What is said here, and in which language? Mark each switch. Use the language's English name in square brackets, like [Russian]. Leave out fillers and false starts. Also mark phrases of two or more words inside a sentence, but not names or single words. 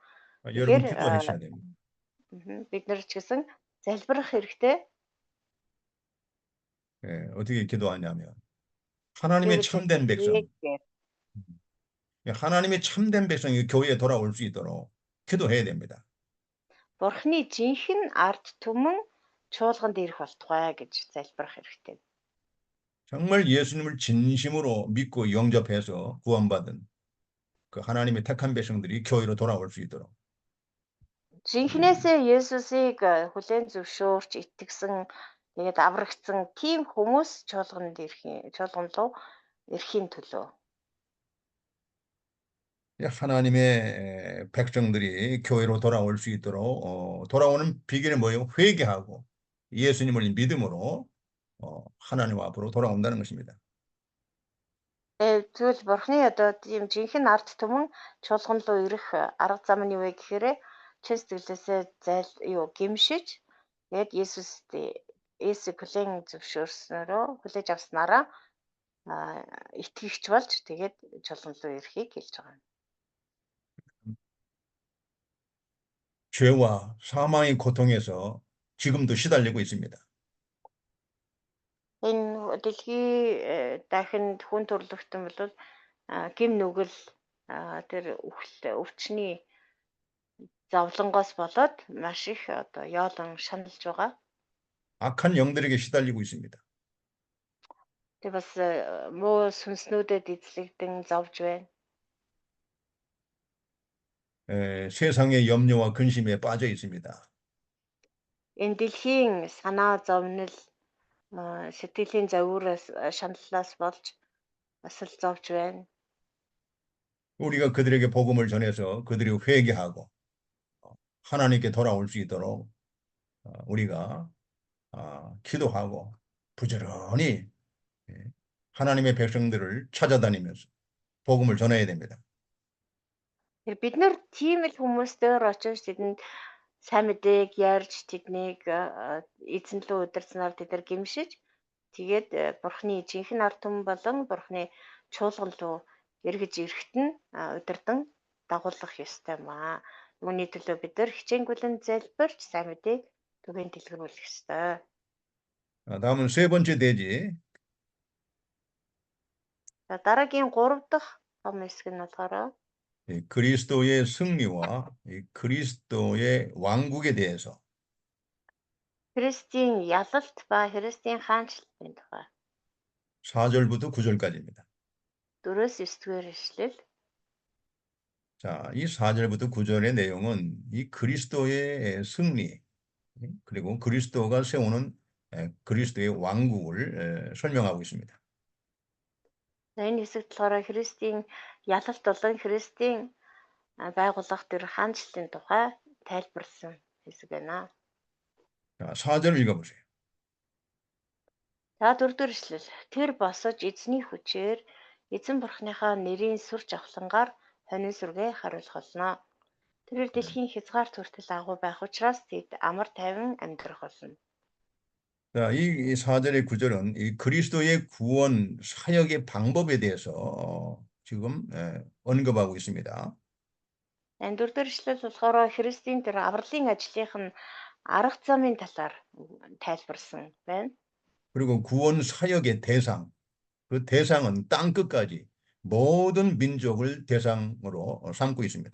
[Korean] 여러분 [Mongolian] Тэгэхээр [Korean] 기도하셔야 됩니다. [Mongolian] бид нар ч гэсэн залбирах хэрэгтэй. [Korean] 어떻게 기도하냐면 하나님의 참된 백성, 하나님의 참된 백성이 교회에 돌아올 수 있도록 기도해야 됩니다. [Mongolian] Бурхны жинхэнэ ард түмэн чуулганд ирэх болтугай гэж залбирах хэрэгтэй. [Korean] 정말 예수님을 진심으로 믿고 영접해서 구원받은 그 하나님의 택한 백성들이 교회로 돌아올 수 있도록. [Mongolian] Жинхнээсээ Есүсийг хүлээн зөвшөөрч итгэсэн тэгээд аврагдсан тийм хүмүүс чуулган руу ирэхийн төлөө. [Korean] 하나님의 백성들이 교회로 돌아올 수 있도록 돌아오는 비결은 뭐예요? 회개하고 예수님을 믿음으로 하나님 앞으로 돌아온다는 것입니다. [Mongolian] Тэгвэл Бурхны одоо тийм жинхэнэ ард түмэн чуулган руу ирэх арга зам нь юу вэ гэхээр чин сэтгэлээсээ гэмшиж тэгээд Есүсийг хүлээн хүлээж авснараа итгэгч болж тэгээд чуулган руу ирэхийг хэлж байгаа юм. [Korean] 죄와 사망의 고통에서 지금도 시달리고 있습니다. [Mongolian] Энэ дэлхий дахинд хүн төрлөختөн бол гим нүгэл тэр өвчний зовлонгоос болоод маш их одоо яолон шаналж байгаа. [Korean] 악한 영들에게 시달리고 있습니다. [Mongolian] Тэг бас муу сүнснүүдэд эзлэгдэн зовж байна. [Korean] 세상의 염려와 근심에 빠져 있습니다. [Mongolian] Энэ дэлхийн санаа зовнил сэтгэлийн завиураас шаналлаас болж бас л зовж байна. [Korean] 우리가 그들에게 복음을 전해서 그들이 회개하고 하나님께 돌아올 수 있도록 우리가 기도하고 부지런히 하나님의 백성들을 찾아다니면서 복음을 전해야 됩니다. [Mongolian] Бид нар тийм л хүмүүсээр очиж тэдэнд сайн мэдээг ярьж тэднийг эзэн лөө удирцнаар тэд нар гэмшиж тэгээд Бурхны жинхэнэ ард түмэн болон Бурхны чуулган руу эргэж ирэхэд нь удирдан дагуулах ёстой юм аа. Үүний төлөө бид нар хичээнгүйлэн залбирч сайн мэдээг түгээн дэлгэрүүлэх ёстой. [Korean] 다음은 세 번째 대지. [Mongolian] За дараагийн 3 дахь том хэсэг нь болохоор [Korean] 이 그리스도의 승리와 이 그리스도의 왕국에 대해서 [Mongolian] Христийн ялалт ба Христийн хаанчлалын тухай [Korean] 4절부터 9절까지입니다. [Mongolian] 4-9 дугаар ишлэл. [Korean] 자, 이 4절부터 9절의 내용은 이 그리스도의 승리, 그리고 그리스도가 세우는 그리스도의 왕국을 설명하고 있습니다. [Mongolian] За, энэ хэсэгт болохоор Христийн ялалт болон Христийн байгууллага төр хаанчлалын тухай тайлбарласан хэсэг байна. [Korean] 자, 4절 읽어보세요. [Mongolian] За, 4 дугаар ишлэл. Тэр босож эзний хүчээр эзэн бурхныхаа нэрийн сүр жавхлангаар хонин сүргээ харуулах болно. Тэр дэлхийн хязгаар хүртэл агуу байх учраас тэд амар тайван амьдрах болно. [Korean] 자, 이 4절의 9절은 이 그리스도의 구원 사역의 방법에 대해서 지금 언급하고 있습니다. [Mongolian] Энэ 4 дугаар ишлэл болохоор Христийн тэр авралын ажлынх нь арга замын талаар тайлбарсан байна. [Korean] 그리고 구원 사역의 대상, 그 대상은 땅 끝까지 모든 민족을 대상으로 삼고 있습니다.